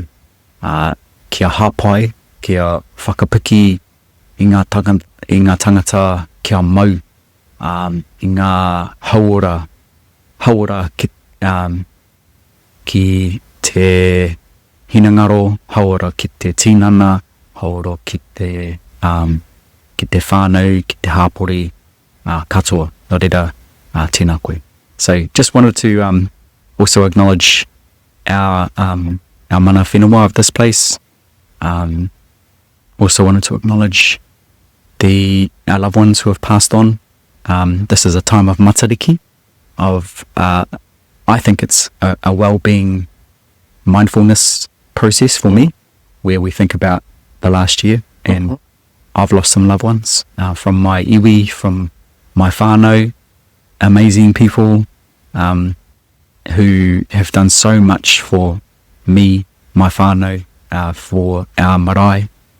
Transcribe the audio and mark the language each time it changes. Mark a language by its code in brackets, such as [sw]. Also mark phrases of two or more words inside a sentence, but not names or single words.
[mi] Kia hāpai, kia whakapiki I ngā tangata kia mau, I ngā hauora ki te hinangaro, hauora ki te tinana, hauora ki te whānau, ki te hāpori, katoa, nō reira, tēnā koe. [en] So just wanted to also acknowledge our [mi] mana whenua [en] of this place. Also wanted to acknowledge our loved ones who have passed on. This is a time of matariki, I think it's a wellbeing mindfulness process for me, where we think about the last year, and I've lost some loved ones from my iwi, from my whānau, amazing people who have done so much for me, my whānau, for our marae.